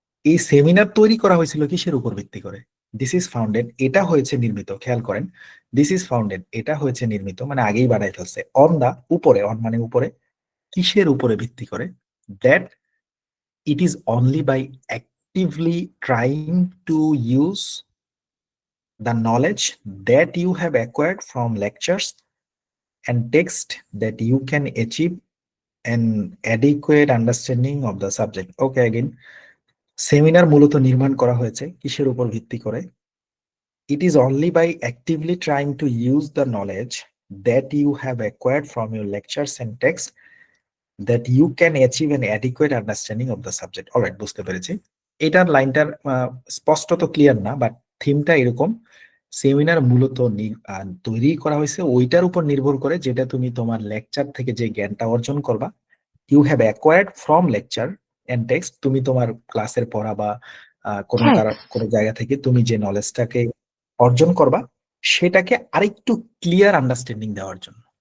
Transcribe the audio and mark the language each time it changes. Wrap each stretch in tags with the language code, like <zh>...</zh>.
<bn>এই সেমিনার তৈরি করা হয়েছিল কিসের উপর ভিত্তি করে,</bn> <en>this is founded,</en> <bn>এটা হয়েছে নির্মিত, খেয়াল করেন,</bn> <en>this is founded,</en> <bn>এটা হয়েছে নির্মিত মানে আগেই বানাই ফেলছে,</bn> <en>on the</en> <bn>উপরে,</bn> <en>on</en> <bn>মানে উপরে, কিসের উপরে ভিত্তি করে,</bn> <en>That it is only by actively trying to use the knowledge that you have acquired from lectures and text that you can achieve an adequate understanding of the subject. Okay, again,</en> <bn>seminar মূলত নির্মাণ করা হয়েছে কিসের উপর ভিত্তি করে,</bn> <en>it is only by actively trying to use the knowledge that you have acquired from your lectures and text that you can achieve an adequate understanding of the subject.</en> <bn>Alright, বুঝতে পেরেছি। এটার লাইনটার স্পষ্ট তো ক্লিয়ার না, but থিমটা এরকম, seminar মূলত তৈরি করা হয়েছে ওইটার উপর নির্ভর করে যেটা তুমি তোমার লেকচার থেকে যে জ্ঞানটা অর্জন করবা,</bn> <en>you have acquired from lecture and text,</en> <bn>তুমি তোমার ক্লাসের পড়া বা কোনো জায়গা থেকে তুমি যে নলেজটাকে অর্জন করবা, সেটাকে আরেকটু ক্লিয়ার আন্ডারস্ট্যান্ডিং দেওয়ার জন্য।</bn>